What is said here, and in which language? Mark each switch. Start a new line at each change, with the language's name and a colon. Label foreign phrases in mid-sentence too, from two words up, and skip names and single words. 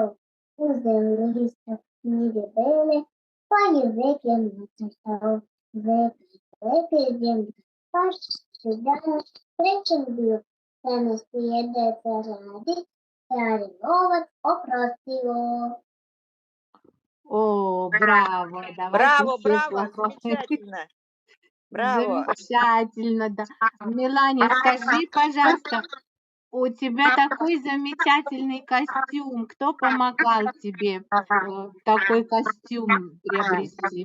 Serbian: Uzeli listak knjige bele, pa je zeke nacrtao. Zeka iz Djendeka, pašći danas srećan bio. Danas ti je deca radi, stari lovac oprostio.
Russian: О, браво! Давайте Браво, все браво, похлопаем. замечательно. Браво! Замечательно, да. Мелания, скажи, пожалуйста, у тебя такой замечательный костюм. Кто помогал тебе такой костюм приобрести?